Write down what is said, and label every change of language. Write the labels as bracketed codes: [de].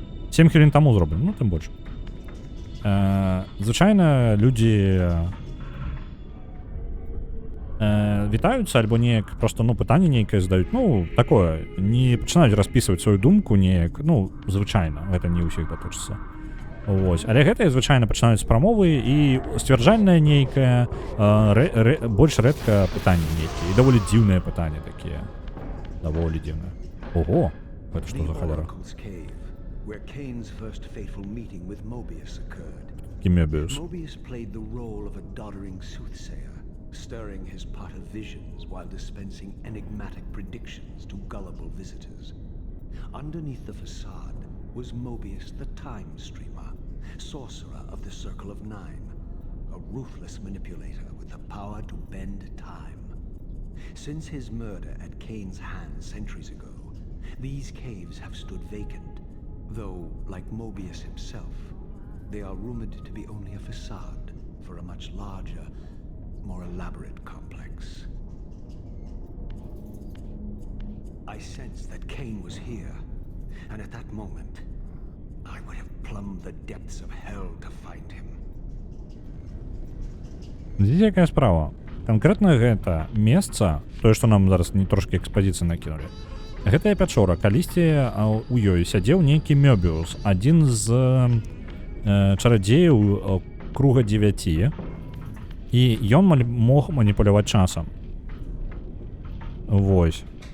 [be] 7 хвілін таму зроблю, ну, тым больш. Звычайна людзі вітаюцца альбо неяк просто, ну, пытанне нейкае задаюць, ну, такое, не пачынаюць распісваць сваю думку неяк, ну, звычайна, гэта не ўсіх датычыцца. Вось, але гэтыя звычайна пачынаюць з прамовы, і сцвярджальнае нейкае, больш рэдка пытанне нейкія, і даволі дзіўныя пытанні такія. Даволі дзіўныя. Ого, гэта што за халера? [en] Where Kane's first fateful meeting with Mobius occurred. Mobius. Mobius played the role of a doddering soothsayer, stirring his pot of visions while dispensing enigmatic predictions to gullible visitors. Underneath the facade was Mobius the Time Streamer, sorcerer of the Circle of Nine, a ruthless manipulator with the power to bend time. Since his murder at Kane's hands centuries ago, these caves have stood vacant. Though, like Mobius himself, they are rumored to be only a facade for a much larger, more elaborate complex. I sensed that Kane was here, and at that moment, I would have plumbed the depths of hell to find him. [be] Здесь якая справа? Конкретно гэта месца, тое, што нам зараз не трошкі экспазіцыі накінулі. Гэтая пячора, калісьці у ёй сядзеў нейкі Мёбіус, адзін з чарадзеяў круга 9, і ён мог маніпуляваць часам. Вось.